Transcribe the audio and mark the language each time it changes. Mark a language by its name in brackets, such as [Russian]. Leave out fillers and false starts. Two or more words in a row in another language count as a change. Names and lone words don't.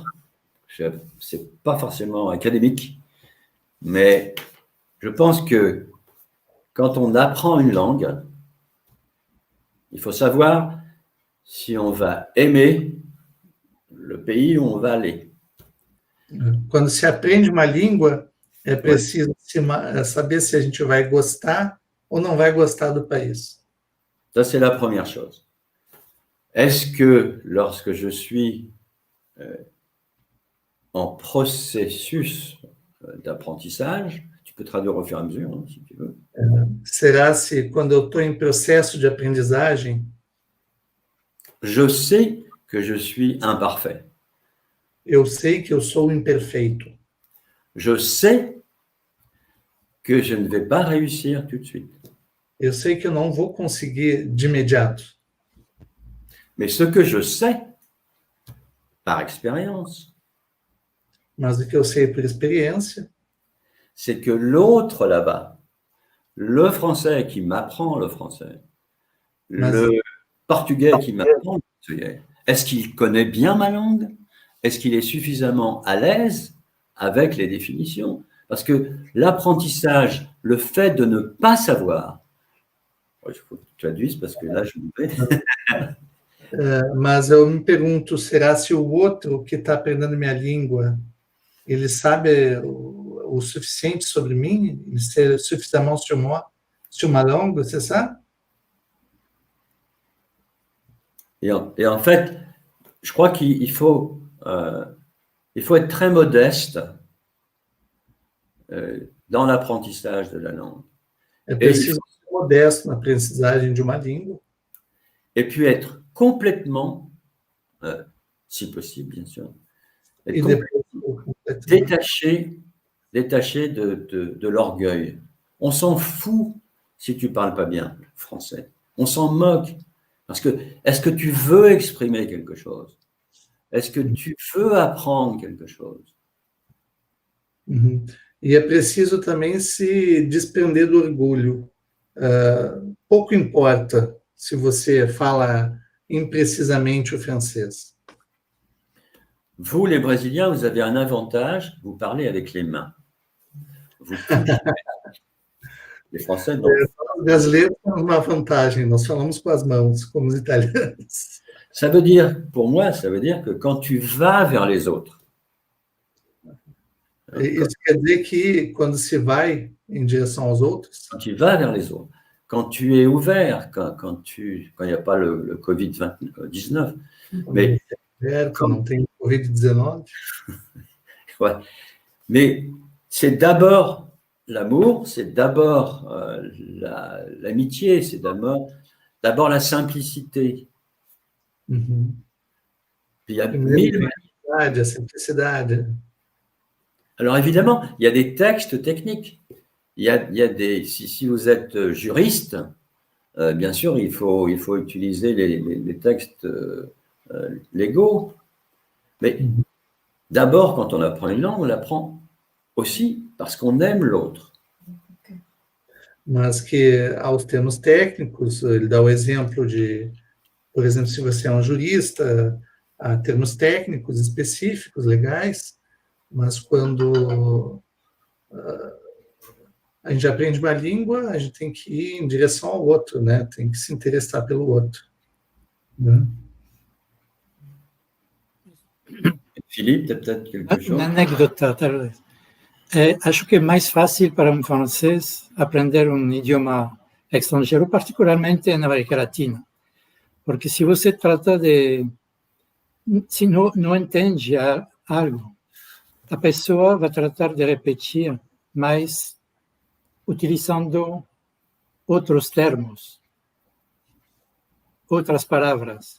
[French] C'est pas forcément académique, mais je pense que quand on apprend une langue, il faut savoir si on va aimer le pays où on va aller. [Portuguese] Quando se aprende uma língua, é preciso saber se a gente vai gostar ou não vai gostar do país. [French] Ça, c'est la première chose. Est-ce que lorsque je suis en processus d'apprentissage, tu peux traduire au fur et à mesure, hein, si tu veux. [Portuguese] Será se quando eu estou em processo de aprendizagem, [French] je sais que je suis imparfait. [Portuguese] Eu sei que eu sou imperfeito. [French] Je sais que je ne vais pas réussir tout de suite. [Portuguese] Eu sei que eu não vou conseguir de imediato. [French] Mais ce que je sais, par expérience, [Portuguese] Mas o que eu sei por experiência, [French] c'est que l'autre là-bas, le français qui m'apprend le français, le portugais qui m'apprend le portugais, est-ce qu'il connaît bien ma langue? Est-ce qu'il est suffisamment à l'aise avec les définitions? Parce que l'apprentissage, le fait de ne pas savoir, il faut que tu traduises parce que là, je me vais. [Portuguese] Mas eu me pergunto, será se o outro que está aprendendo minha língua, ele sabe o suficiente sobre mim? [French] Il sait suffisamment sur moi, sur ma langue, c'est ça? Et en fait, je crois qu'il faut être très modeste dans l'apprentissage de la langue. [Portuguese] É preciso ser modesto na aprendizagem de uma língua. [French] Et puis être complètement, si possible, bien sûr, être détaché de l'orgueil. On s'en fout si tu ne parles pas bien français. On s'en moque. Parce que, est-ce que tu veux exprimer quelque chose? Est-ce que tu veux apprendre quelque chose? Uhum. [Portuguese] E é preciso também se desprender do orgulho. Pouco importa se você fala imprecisamente o francês. [French] Vous, les Brésiliens, vous avez un avantage, vous parlez avec les mains. Vous les Français, non. [Portuguese] Os brasileiros temos uma vantagem, nós falamos com as mãos, como os italianos. [French] Ça veut dire, pour moi, ça veut dire que quand tu vas vers les autres, [Portuguese] Isso quer dizer que quando se vai em direção aos outros, [French] quand tu vas vers les autres, quand tu es ouvert, quand il n'y a pas le Covid-19, mais [Portuguese] não tem Covid-19. [French] Ouais. Mais c'est d'abord l'amour, c'est d'abord l'amitié, c'est d'abord la simplicité. Uhum. Puis il y a mille... [Portuguese] a simplicidade. [French] Alors évidemment, il y a des textes techniques. Il y a des, si vous êtes juriste, bien sûr, il faut utiliser les textes légaux. Mais d'abord, quand on apprend une langue, on l'apprend aussi parce qu'on aime l'autre. [Portuguese] Mas que aos termos técnicos, ele dá o exemplo de, por exemplo, se você é um jurista, há termos técnicos específicos, legais, mas quando a gente aprende uma língua, a gente tem que ir em direção ao outro, né? Tem que se interessar pelo outro. Né? [French] Philippe, peut-être quelque chose? [Portuguese] Uma anedota, talvez. Acho que é mais fácil para um francês aprender um idioma estrangeiro, particularmente na América Latina. Porque se você trata de... Se não entende algo, a pessoa vai tratar de repetir, mas utilizando outros termos, outras palavras.